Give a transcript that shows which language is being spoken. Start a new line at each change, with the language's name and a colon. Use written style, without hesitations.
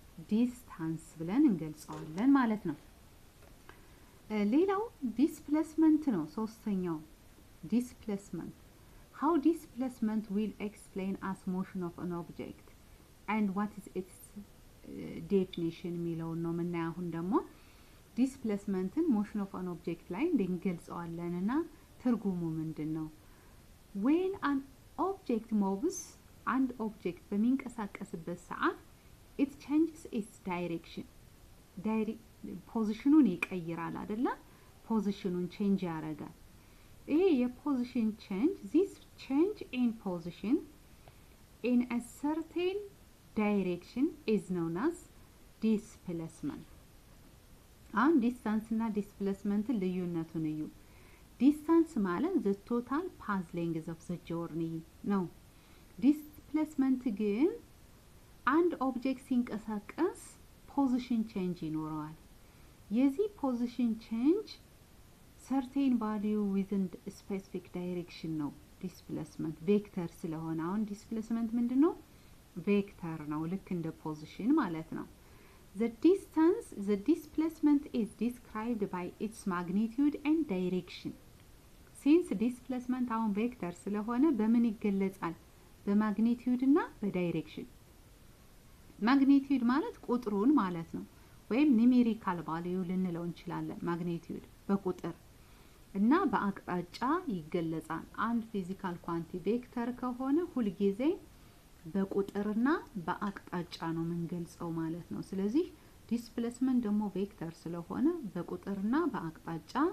Amharic: ዲስታንስ ብለን እንገልጸዋለን ማለት ነው። ሌላው ዲስፕሌስመንት ነው። ሶስተኛው ዲስፕሌስመንት።
English: how displacement will explain as motion of an object
Amharic: and what is its definition የሚለውን ነው የምናየው። አሁን ደግሞ ዲስፕሌስመንትን
English: motion of an object
Amharic: ላይ እንገልጸዋለንና ትርጉሙ ምንድነው?
English: when an object moves, and object
Amharic: በሚንቀሳቀስበት ሰዓት
English: it changes its direction.
Amharic: ፖዚሽኑን ይቀይራል አይደለ? ፖዚሽኑን ቼንጅ ያደርጋል። ይሄ የፖዚሽን ቼንጅ
English: this change in position in a certain direction is known as displacement.
Amharic: አሁን ዲስታንስ እና ዲስፕሌስመንት ልዩነቱን እዩ። ዲስታንስ ማለት
English: the total path length of the journey
Amharic: ነው። ዲስፕሌስመንት ግን አንድ ኦብጀክት ሲንቀሳቀስ ፖዚሽን ቼንጅ ይኖረዋል። የዚህ ፖዚሽን ቼንጅ
English: certain value within a specific direction
Amharic: ነው ዲስፕሌስመንት ቬክተር ስለሆነ። አሁን ዲስፕሌስመንት ምንድነው? ቬክተር ነው፣ ልክ እንደ ፖዚሽን ማለት ነው።
English: the displacement is described by its magnitude and direction.
Amharic: since displacement አሁን ቬክተር ስለሆነ በምን ይገለጻል? በማግኒቲዩድ እና በዳይሬክሽን። ማግኒቲዩድ ማለት ቁጥሩን ማለት ነው፣ ወይም ኒሜሪካል ቫልዩ ልንለው እንችላለን። ማግኒቲዩድ በቁጥር እና በአቅጣጫ ይገለጻል። አንድ ፊዚካል ኳንቲ ቬክተር ከሆነ ሁሉ ጊዜ በቁጥርና በአቅጣጫ ነው የምንገልጸው ማለት ነው። ስለዚህ ዲስፕሌስመንት ደግሞ ቬክተር ስለሆነ በቁጥርና በአቅጣጫ